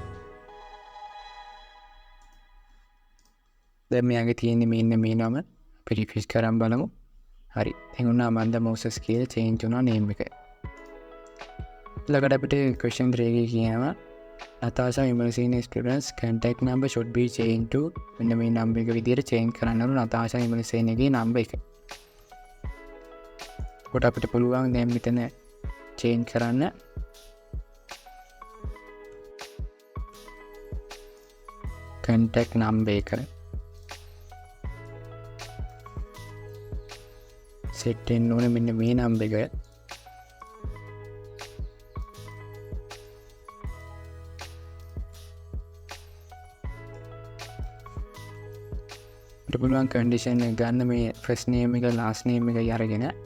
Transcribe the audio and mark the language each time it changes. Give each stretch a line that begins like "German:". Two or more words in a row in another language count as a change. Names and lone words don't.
Sinhala: දැන් මෙයාගේ තියෙන්නේ මෙන්න මේ නම. අපි රිෆ්‍රෙෂ් කරන් බලමු. හරි, දැන් උනා අමන්ද මොසස් කියලා චේන්ජ් වුණා නේම් එක. ඊළඟට අපිට question 3 එකේ කියනවා
English: Natasha Vimalsina students contact number should be changed to
Sinhala: මෙන්න මේ number එක විදිහට change කරන්න ඕන Natasha Vimalsinaගේ number එක. කොට අපිට පුළුවන් දැන් මෙතන change කරන්න.
English: contact number
Sinhala: එක set වෙන්න ඕනේ මෙන්න මේ number එක. අපිට පුළුවන් condition එක ගන්න මේ
English: first name
Sinhala: එක
English: last name
Sinhala: එක අරගෙන